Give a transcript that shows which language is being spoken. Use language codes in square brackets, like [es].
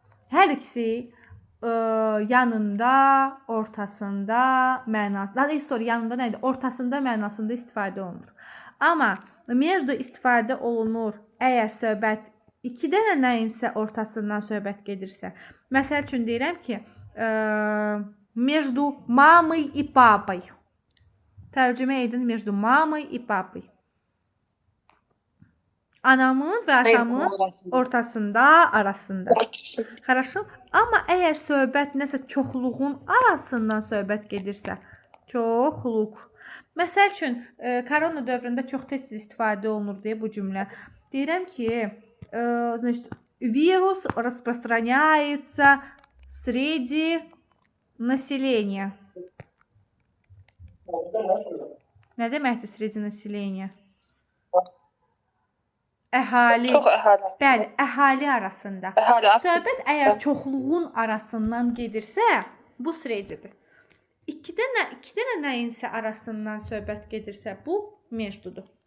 [az] Hər ikisi yanında, ortasında mənasında, daha doğrusu yanında nədir? Ortasında mənasında istifadə olunur. Amma между istifadə olunur əgər söhbət iki dənə nəyinsə ortasından söhbət gedirsə. Məsəl üçün deyirəm ki, [ru] между мамой и папой. [az] Tərcümə edin [ru] между мамой и папой. [az] Anamın və atamın ortasında, arasında. [ru] Хорошо? [az] Amma əgər söhbət nəsə çoxluğun arasından söhbət gedirsə, çoxluq. Məsəl üçün, korona dövründə çox tez istifadə olunur deyə bu cümlə. Deyirəm ki, [ru] значит, вирус распространяется среди населения. [az] Nə deməkdir [ru] sреди naселения? [az] Əhali. Çox əhali. Bəli, əhali arasında. Əhali arasında. Söhbət əgər çoxluğun arasından gedirsə, bu sredidir. İki dənə nəyinsə arasından söhbət gedirsə, bu междуdur.